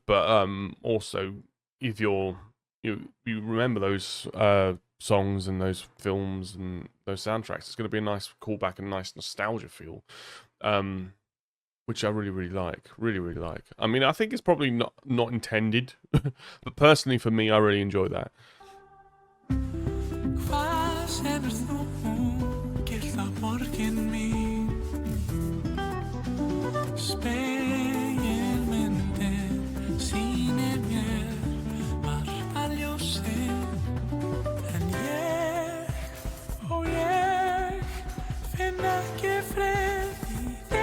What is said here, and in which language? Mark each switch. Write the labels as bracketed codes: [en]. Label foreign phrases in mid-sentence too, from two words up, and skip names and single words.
[en] But also, if you remember those songs and those films and those soundtracks, it's going to be a nice callback and nice nostalgia feel, which I really like. Really like. I mean, I think it's probably not intended, but personally for me, I really enjoy that. [is] Hvað hefur þú gert á borgin mín? Spegilmyndin sýnir mér varpa ljósi, en ég finn ekki frið í